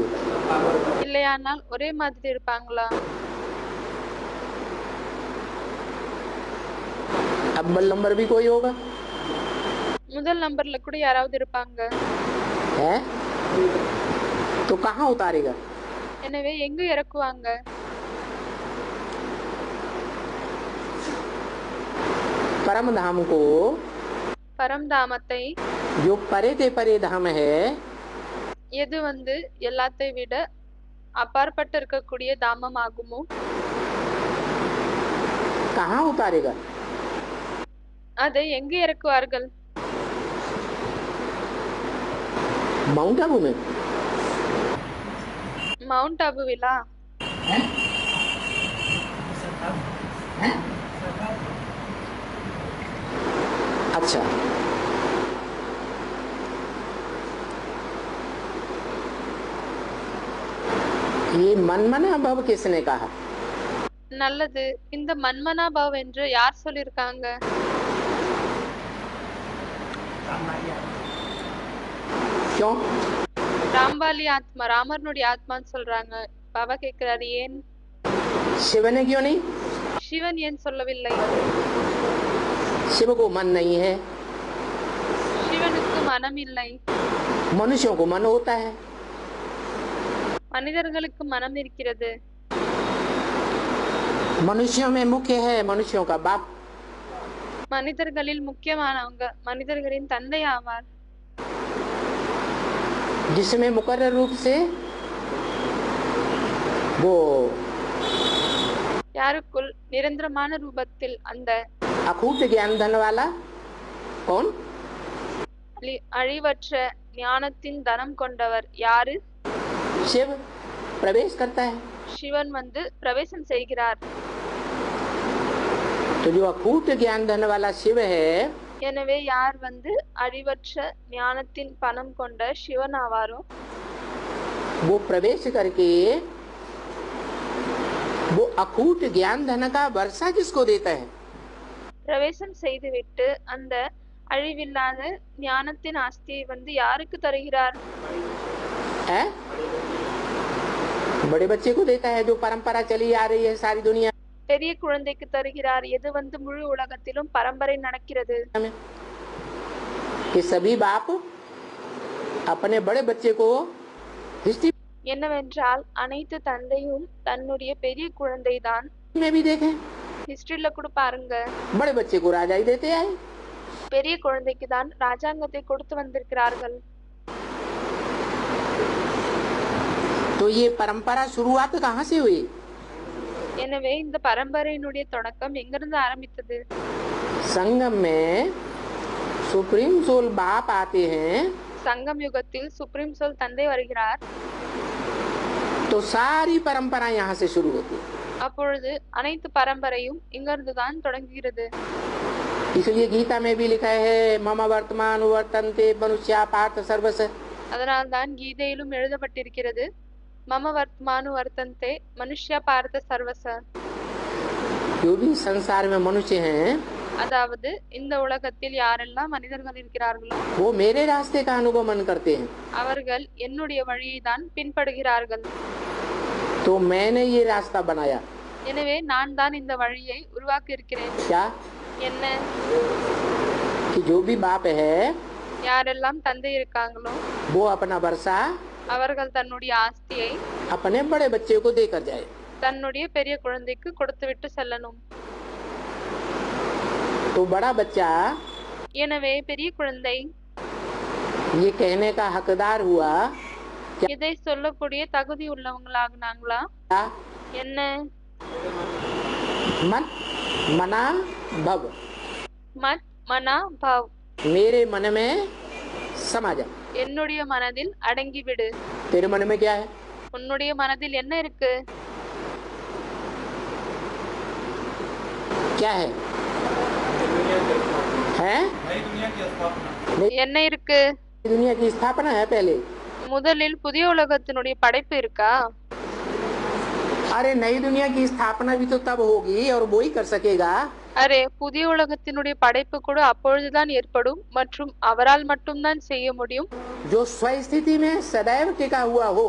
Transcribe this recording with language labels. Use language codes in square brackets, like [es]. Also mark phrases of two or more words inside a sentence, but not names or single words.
[ta] இல்லையானால் ஒரே மாதிரி இருப்பாங்களா? [hi] अव्वल नंबर भी कोई होगा? [ta] முதல் நம்பர்ல கூட யாராவது இருப்பாங்க. [hi] है? तो कहाँ उतारेगा? [ta] எனவே எங்கு இறக்குவாங்க? [hi] परम धाम को, [ta] பரம்தாமத்தை, [hi] जो परे ते परे धाम है, [ta] எது வந்து எல்லாத்தை விட அப்பாற்பட்டு இருக்கக்கூடிய தாமம் ஆகுமோ [hi] कहाँ उतारेगा? [ta] அதை எங்கு இறக்குவார்கள்? [hi] माउंट आबू में। [ta] மவுண்ட் அபுவிலா? [hi] अच्छा, ये [sa] मनमना भव [hi] किसने कहा? [ta] நல்லது. இந்த மன்மனாபவ் என்று யார் சொல்லிருக்காங்க? [hi] क्यों? [ta] ராம்பாலி ஆத்மா, ராமர்னுடைய ஆத்மான்னு சொல்றாங்க. பாபா கேக்குறாரு ஏன்? [hi] शिव ने क्यों नहीं? [ta] சிவன் ஏன் சொல்லவில்லை? [hi] शिव को मन नहीं है, [ta] சிவனுக்கு மனம் இல்லை. [hi] मनुष्यों को मन होता है। [ta] மனிதர்களுக்கு மனம் இருக்கிறது. [hi] मनुष्यों में मुख्य है मनुष्यों का बाप, [ta] மனிதர்களில் முக்கியமானவங்க மனிதர்களின் தந்தை ஆவார். [hi] जिसमें मुकर्रर रूप से वो [ta] யாருக்குள் நிரந்தரமான ரூபத்தில் அந்த [hi] अखूट ज्ञान धन वाला कौन? [ta] அழிவற்ற ஞானத்தின் தனம் கொண்டவர் யாரு? [hi] शिव प्रवेश करता है। [ta] சிவன் வந்து பிரவேசம் செய்கிறார். [hi] तो जो अखूट ज्ञान धन वाला शिव है, [ta] எனவே யார் வந்து அழிவற்ற ஞானத்தின் பணம் கொண்ட சிவன் ஆவாரோ [hi] वो प्रवेश करके वो अखूट ज्ञान धन का वर्षा किसको देता है? [ta] பிரவேசம் செய்துவிட்டு அந்த அழிவில்லாத ஞானத்தின் ஆஸ்தியை வந்து யாருக்கு தருகிறார்? [hi] है? बड़े बच्चे को देता है, जो परंपरा चली आ रही है सारी दुनिया [ta] பெரிய குழந்தைக்கு தருகிறார். எது வந்து முழு உலகத்திலும் பரம்பரை நடக்கிறது. [hi] में। कि सभी बाप अपने बड़े बच्चे को हिस्ट्री [ta] என்னவென்றால் அனைத்து தந்தையும் தன்னுடைய பெரிய குழந்தை தான். [hi] में भी देखें, [ta] ஹிஸ்டரியில கூட பாருங்க, [hi] बड़े बच्चे को राजा ही देते आए। [ta] பெரிய குழந்தைக்கு தான் ராஜாங்கத்தை கொடுத்து வந்திருக்கிறார்கள். [hi] तो ये परंपरा शुरुआत कहाँ से हुई? [ta] எனவே இந்த பரம்பரையினுடைய தொடக்கம் எங்கிருந்து ஆரம்பித்தது? [hi] संगम में [en] supreme soul [hi] बाप आते हैं [ta] சங்கம் யுகத்தில் [en] supreme soul [ta] தந்தை வருகிறார். [hi] तो सारी परंपरा यहाँ से शुरू होती है। [ta] அப்பொழுது அனைத்து பரம்பரையும் இங்கிருந்து தான் தொடங்குகிறது. [hi] इसलिए गीता में भी लिखा है [sa] मम वर्तमान वर्तन्ते मनुष्या पार्थ सर्वस। [ta] அதனால்தான் கீதையிலும் எழுதப்பட்டிருக்கிறது [sa] मम वर्त्मानु वर्तन्ते मनुष्याः पार्थ सर्वशः. [hi] जो भी संसार में मनुष्य हैं [ta] அதாவது இந்த உலகத்தில் யாரெல்லாம் மனிதர்கள் இருக்கிறார்களோ [hi] वो मेरे रास्ते का अनुगमन करते हैं। [ta] அவர்கள் என்னுடைய வழியை தான் பின்படுகிறார்கள். [hi] तो तो मैंने ये रास्ता बनाया। [ta] எனவே நான் தான் இந்த வழியை உருவாக்கி இருக்கிறேன். [hi] क्या? [ta] என்ன? [hi] कि जो भी बाप है [ta] யாரெல்லாம் தந்தை இருக்காங்களோ [hi] वो अपना वर्षा [ta] அவர்கள் தன்னுடைய ஆஸ்தியை [hi] अपने बड़े बच्चे को देकर जाए। [ta] தன்னுடைய பெரிய குழந்தைக்கு கொடுத்துவிட்டு செல்லணும். [hi] तो बड़ा बच्चा [ta] எனவே பெரிய குழந்தை [hi] ये कहने का हकदार हुआ [ta] இதை சொல்லக்கூடிய தகுதி உள்ளவங்களாகுனாங்களா? [hi] क्या? [ta] என்ன? [sa] मन मना भव, मत् मना भव, [hi] मेरे मन में समा जा। [ta] என்னுடைய மனதில் அடங்கிவிடு. [hi] तेरे मन में क्या है? [ta] உன்னுடைய மனதில் என்ன இருக்கு? [hi] क्या है? हैं? [ta] என்ன இருக்கு? [hi] दुनिया की स्थापना है पहले। [ta] முதலில் புதிய உலகத்தினுடைய படைப்பு இருக்கா? [hi] अरे नई दुनिया की स्थापना भी तो तब होगी और वो ही कर सकेगा। [ta] அரே, புதிய உலகத்தினுடைய படைப்பு கூட அப்பொழுதுதான் ஏற்படும் மற்றும் அவரால் மட்டும்தான் செய்ய முடியும். [hi] जो स्वस्थिति में सदैव टिका हुआ हो।